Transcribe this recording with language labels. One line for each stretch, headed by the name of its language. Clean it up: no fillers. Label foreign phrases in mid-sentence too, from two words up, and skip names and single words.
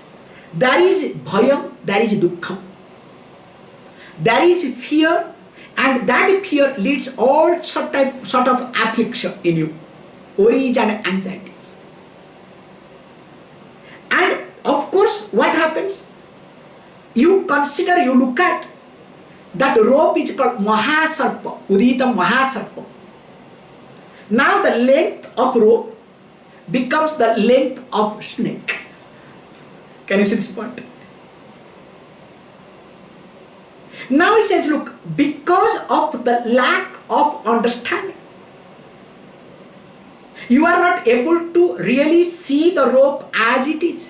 English: There is bhayam, there is dukkha, there is fear, and that fear leads all sort of affliction in you, worries and anxieties. And of course, what happens? You consider, you look at that rope is called
Sanskrit: महासर्प, उदितं महासर्प.
English: Now the length of rope becomes the length of snake. Can you see this point? Now he says, look, because of the lack of understanding, you are not able to really see the rope as it is.